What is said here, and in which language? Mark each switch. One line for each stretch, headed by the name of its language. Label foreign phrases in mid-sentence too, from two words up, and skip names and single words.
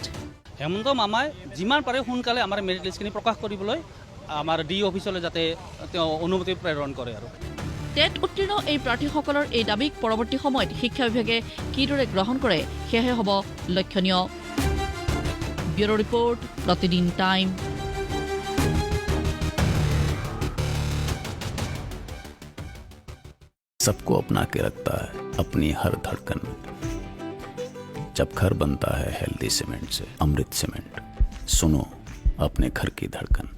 Assamese: হেমন্ত মামাই যিমান পাৰে সোনকালে আমাৰ
English: merit list
Assamese: প্ৰকাশ কৰিবলৈ আমাৰ ডি অফিচলৈ যাতে তেওঁ অনুমতি প্ৰেৰণ কৰে আৰু টেট উত্তীৰ্ণ এই প্ৰাৰ্থীসকলৰ এই দাবীক পৰৱৰ্তী সময়ত শিক্ষা বিভাগে কিদৰে গ্ৰহণ কৰে সেয়াহে হ'ব লক্ষণীয়
English: bureau report
Assamese: প্ৰতিদিন টাইম
Hindi: सबको अपना के रखता है अपनी हर धड़कन जब घर बनता है
English: healthy cement
Hindi: से अमृत सीमेंट सुनो अपने घर की धड़कन